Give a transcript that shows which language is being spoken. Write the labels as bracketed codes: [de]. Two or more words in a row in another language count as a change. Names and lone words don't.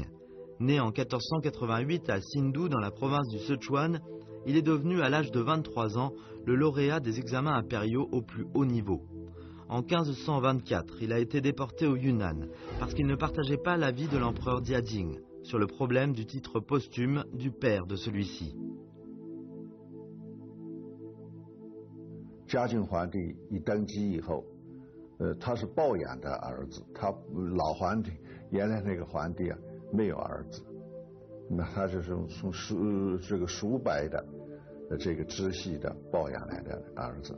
[fr] Né en 1488 à Sindhu, dans la province du Sichuan, il est devenu à l'âge de 23 ans le lauréat des examens impériaux au plus haut niveau. En 1524, il a été déporté au Yunnan parce qu'il ne partageait pas l'avis de l'empereur Jiajing sur le problème du titre posthume du père de celui-ci. [zh] 嘉靖皇帝一登基以后，他是抱养的儿子，他老皇帝原来那个皇帝啊没有儿子，那他就是从叔伯的这个支系的抱养来的儿子。